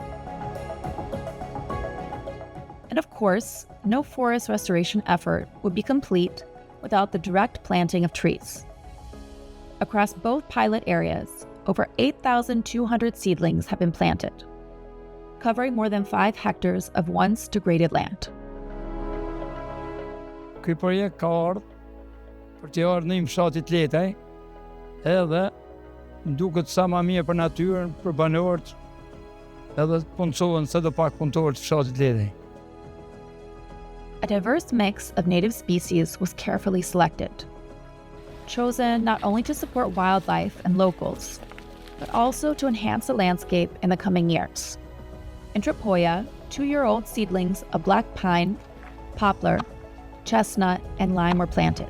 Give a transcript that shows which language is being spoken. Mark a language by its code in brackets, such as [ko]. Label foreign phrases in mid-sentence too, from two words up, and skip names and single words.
[en] And of course, no forest restoration effort would be complete without the direct planting of trees. Across both pilot areas, over 8,200 seedlings have been planted, covering more than 5 hectares of once degraded land. [sq] Ky projekt ka ardhur për të ardhur në një fshatit letaj, edhe duket sa më mirë për natyrën, për banorët, edhe punësohen sa do pak punëtorë të fshatit letaj. [en] A diverse mix of native species was carefully selected, chosen not only to support wildlife and locals, but also to enhance the landscape in the coming years. In Tripoya, 2-year-old seedlings of black pine, poplar, chestnut, and lime were planted.